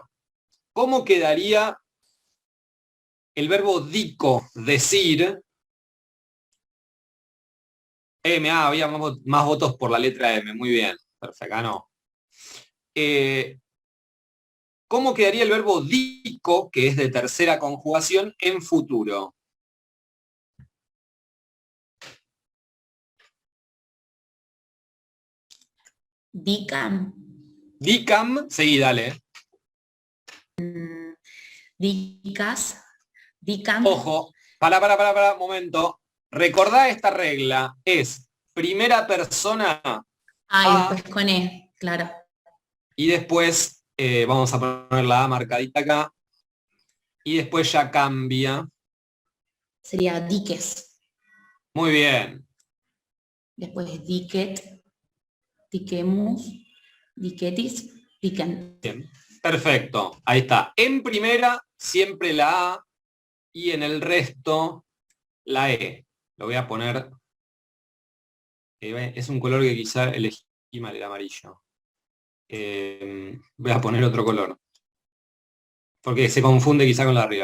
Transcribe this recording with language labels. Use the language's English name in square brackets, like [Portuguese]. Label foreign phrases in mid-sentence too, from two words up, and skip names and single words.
[Spanish] ¿Cómo quedaría el verbo dico, decir? M, había más votos por la letra M, muy bien, perfecto, ganó. ¿Cómo quedaría el verbo dico, que es de tercera conjugación, en futuro? Dicam. Dicam, seguí, dale. Dicas. Dicam. Ojo, para, momento. Recordá esta regla, es primera persona Ah, y A, después con E, claro. y después vamos a poner la A marcadita acá, y después ya cambia. Sería diques. Muy bien. [Latin] Después diquet, diquemus, diquetis, diquen. [Spanish] Bien. Perfecto, ahí está. En primera, siempre la A, y en el resto, la E. Lo voy a poner, es un color que quizá elegí mal, el amarillo. Voy a poner otro color, porque se confunde quizá con la de arriba.